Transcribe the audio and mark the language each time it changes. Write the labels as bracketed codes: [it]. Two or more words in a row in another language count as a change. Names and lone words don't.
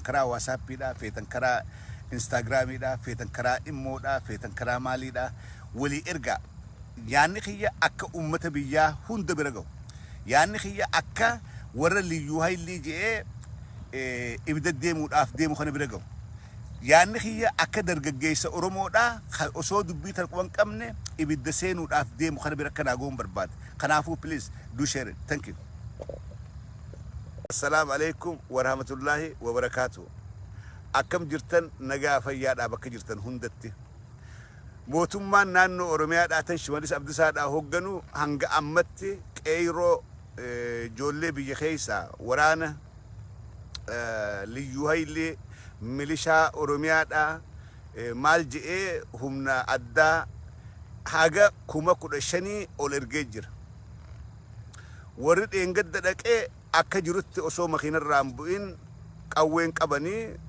[om] karaa waasaappiidha feetan karaa instaagiraamiidha feetan karaa immoodha feetan karaa maaliidha walii ergaa yaanni kiyya akka ummata biyyaa hunda bira gahu yaanni kiyya akka warra [am] ልዩ ኃይል [om] je'ee ibidda deemuudhaaf deemu kana bira gahu yaanni kiyya akka dargaggeessa Oromoodha osoo dubbii tarquban qabne ibidda seenuudhaaf deemu kana bira kanaa goon barbaade kanaafuu [en] please do share it thank you [ar] السلام عليكم ورحمة الله وبركاته [om] akkam jirtan nagaa fayyaadhaa bakka jirtan hundatti mootummaan naannoo Oromiyaadhaa tan Shimallis Abdiisaadhaa hoogganu hanga ammatti qeyroo ijoollee biyya keessaa waraana [am] ልዩ ኃይል [om] milishaa Oromiyaadhaa maal je'ee humna addaa haga 15,000 ol ergee jira warri dheengadda dhaqee akka jirutti osoo makiinarraan bu'in qawween qabanii